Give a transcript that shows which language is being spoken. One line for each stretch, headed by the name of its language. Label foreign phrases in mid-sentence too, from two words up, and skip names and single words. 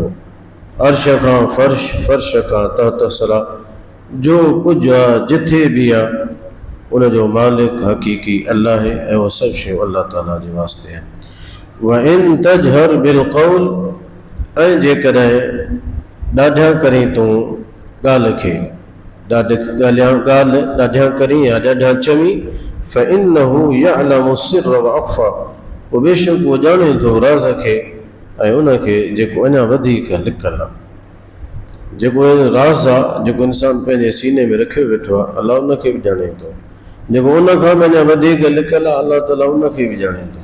Sindhi: अर्श खां फ़र्श, फ़र्श खां तहत सरा जो कुझु आहे जिथे बि आहे उन जो मालिक हक़ीक़ी अल्लाह आहे ऐं उहे सभु शयूं अल्लाह ताला जे वास्ते आहिनि।
Arabic: وإن تجهر بالقول.
Sindhi: ऐं जेकॾहिं ॾाढा करी तूं ॻाल्हि खे ॾाढियां करी या ॾाढियां चमी
Arabic: فإنه يعلم السر وأخفى,
Sindhi: पोइ बेशक उहो ॼाणे थो राज़ खे ऐं उनखे जेको अञा वधीक लिकल आहे। जेको राज़ आहे जेको इंसान पंहिंजे सीने में रखियो वेठो आहे अलाह उनखे बि ॼाणे थो, जेको उनखां बि अञा वधीक लिकल आहे अलाह ताला उनखे बि ॼाणे थो।